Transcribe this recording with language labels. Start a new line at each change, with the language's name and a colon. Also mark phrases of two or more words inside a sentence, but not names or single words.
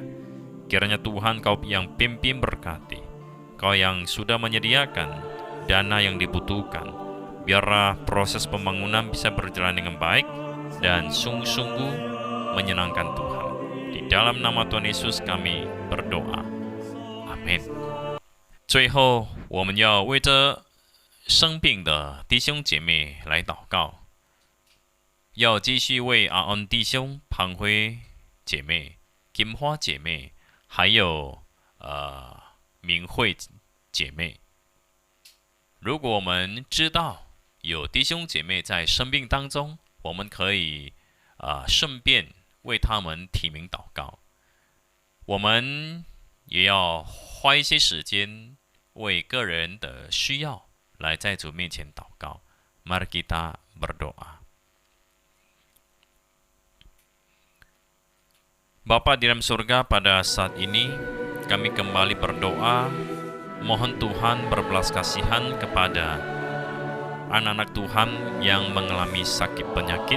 Indonesian: Kiranya Tuhan Kau yang pimpin berkati, Kau yang sudah menyediakan dana yang dibutuhkan, biarlah proses pembangunan bisa berjalan dengan baik dan sungguh-sungguh menyenangkan Tuhan. Di dalam nama Tuhan Yesus kami berdoa. Amin.
Chinese: 最后，我们要为这生病的弟兄姐妹来祷告，要继续为阿恩弟兄、庞辉姐妹、金花姐妹，还有明慧姐妹。如果我们知道有弟兄姐妹在生病当中，我们可以顺便为他们提名祷告。我们也要花一些时间为个人的需要来在主面前祷告。
Indonesian: Mari kita berdoa. Bapa di dalam surga, pada saat ini kami kembali berdoa, mohon Tuhan berbelas kasihan kepada anak-anak Tuhan yang mengalami sakit penyakit.